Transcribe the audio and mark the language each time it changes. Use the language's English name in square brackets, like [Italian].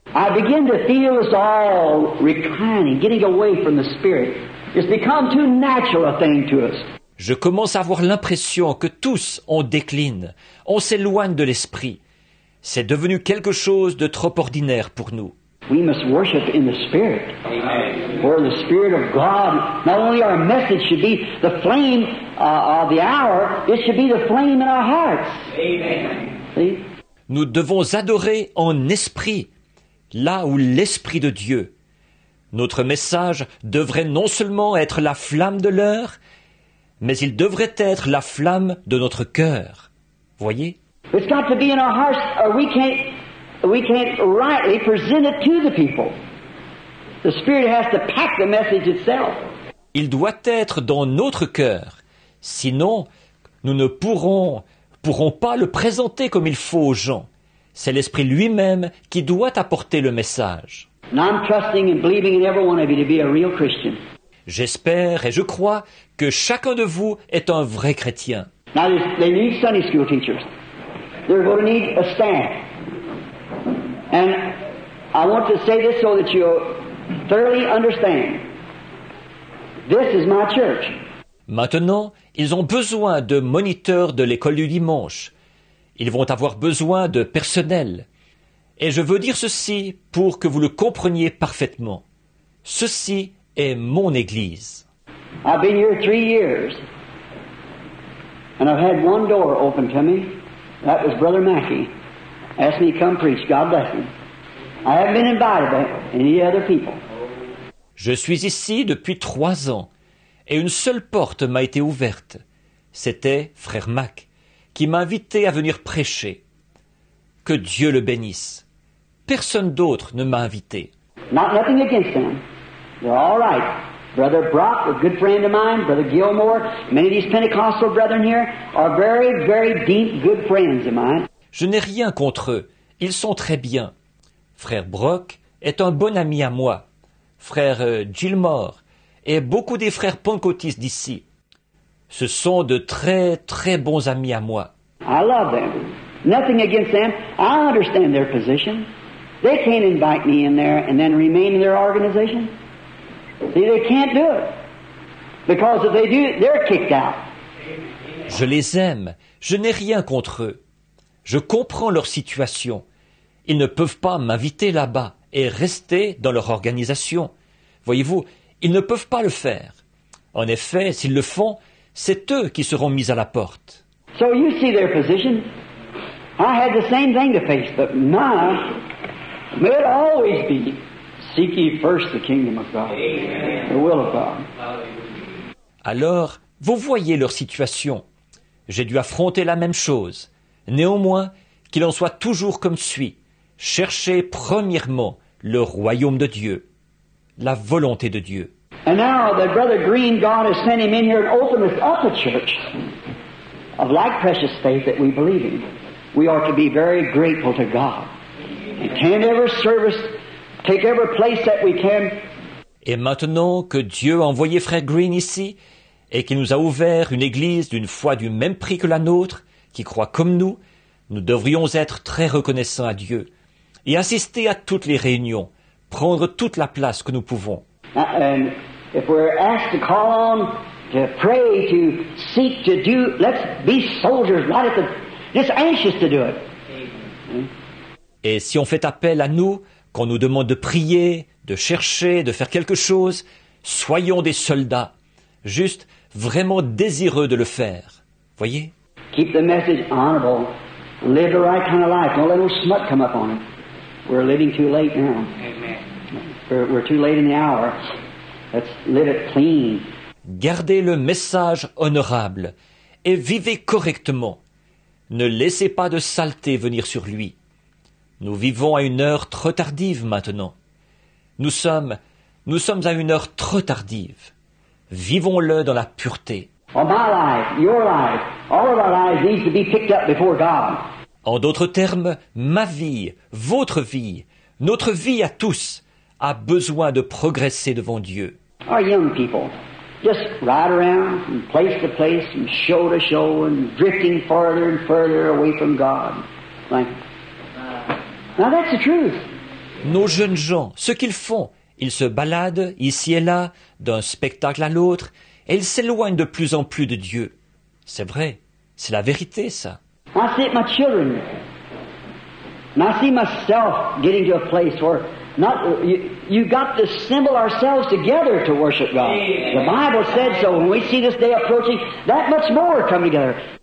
[English] I begin to feel us all reclining, getting away from the Spirit. It's become too natural a thing to us. [French] Je commence à avoir l'impression que tous on décline, on s'éloigne de l'Esprit. C'est devenu quelque chose de trop ordinaire pour nous. [English] We must worship in the Spirit. Amen. For the Spirit of God, not only our message should be the flame of the hour, it should be the flame in our hearts. Amen. See? [French] Nous devons adorer en esprit, là où l'Esprit de Dieu. Notre message devrait non seulement être la flamme de l'heure, mais il devrait être la flamme de notre cœur. Voyez? [English] It's got to be in our hearts, or we can't rightly present it to the people. The Spirit has to pack the message itself. [French] Il doit être dans notre cœur. Sinon, nous ne pourrons pas le présenter comme il faut aux gens. C'est l'Esprit lui-même qui doit apporter le message. [English] And I'm trusting and believing in every one of you to be a real Christian. [French] J'espère et je crois que chacun de vous est un vrai chrétien. [English] Now, they need Sunday school teachers. They're going to need a staff. And I want to say this so that you'll thoroughly understand. This is my church. [French] Maintenant, ils ont besoin de moniteurs de l'école du dimanche. Ils vont avoir besoin de personnel. Et je veux dire ceci pour que vous le compreniez parfaitement. Ceci est mon Église. [English] I've been here 3 years. And I've had one door open to me. That was Brother Mackey. Asked me to come preach. God bless him. I haven't been invited by any other people. [French] Je suis ici depuis 3 ans. Et une seule porte m'a été ouverte. C'était Frère Mac, qui m'a invité à venir prêcher. Que Dieu le bénisse. Personne d'autre ne m'a invité. [English] Nothing against them. They're all right. Brother Brock, a good friend of mine, Brother Gilmore, many of these Pentecostal brethren here are very, very deep, good friends of mine. [French] Je n'ai rien contre eux. Ils sont très bien. Frère Brock est un bon ami à moi. Frère Gilmore et beaucoup des frères pentecôtistes d'ici. Ce sont de très, très bons amis à moi. [English] I love them. Nothing against them. I understand their position. They can't invite me in there and then remain in their organization. See, they can't do it. Because if they do, they're kicked out. [French] Je les aime. Je n'ai rien contre eux. Je comprends leur situation. Ils ne peuvent pas m'inviter là-bas et rester dans leur organisation. Voyez-vous, ils ne peuvent pas le faire. En effet, s'ils le font, c'est eux qui seront mis à la porte. [English] So you see their position. I had the same thing to face, but mine, may it always be, seek ye first the kingdom of God, the will of God. [French] Alors, vous voyez leur situation. J'ai dû affronter la même chose. Néanmoins, qu'il en soit toujours comme suit. Cherchez premièrement le royaume de Dieu, la volonté de Dieu. [English] And now that Brother Green, God has sent him in here and opened us up a church of like precious faith that we believe in. We are to be very grateful to God. And can every service, take every place that we can. [French] Et maintenant que Dieu a envoyé Frère Green ici, et qu'il nous a ouvert une église d'une foi du même prix que la nôtre, qui croit comme nous devrions être très reconnaissants à Dieu, et assister à toutes les réunions, prendre toute la place que nous pouvons. [English] And if we're asked to call on, to pray, to seek, to do, let's be soldiers right at the, just anxious to do it. [French] Et si on fait appel à nous, qu'on nous demande de prier, de chercher, de faire quelque chose, soyons des soldats, juste vraiment désireux de le faire. Voyez? [English] Keep the message honorable. Live the right kind of life. Don't let no smut come up on it. We're living too late now. We're too late in the hour. Let's live it clean. [French] Gardez le message honorable et vivez correctement. Ne laissez pas de saleté venir sur lui. Nous vivons à une heure trop tardive maintenant. Nous sommes à une heure trop tardive. Vivons-le dans la pureté. [English] Well, my life, your life, all of our lives needs to be picked up before God. [French] En d'autres termes, ma vie, votre vie, notre vie à tous a besoin de progresser devant Dieu. [English] Our young people, just ride around from place to place and show and drifting further and further away from God. Like, now that's the truth. [French] Nos jeunes gens, ce qu'ils font, ils se baladent ici et là, d'un spectacle à l'autre, et ils s'éloignent de plus en plus de Dieu. C'est vrai, c'est la vérité, ça. [English] I see it my children. And I see myself getting to a place where you got to assemble ourselves together to worship God. The Bible said so. When we see this day approaching, that much more come together.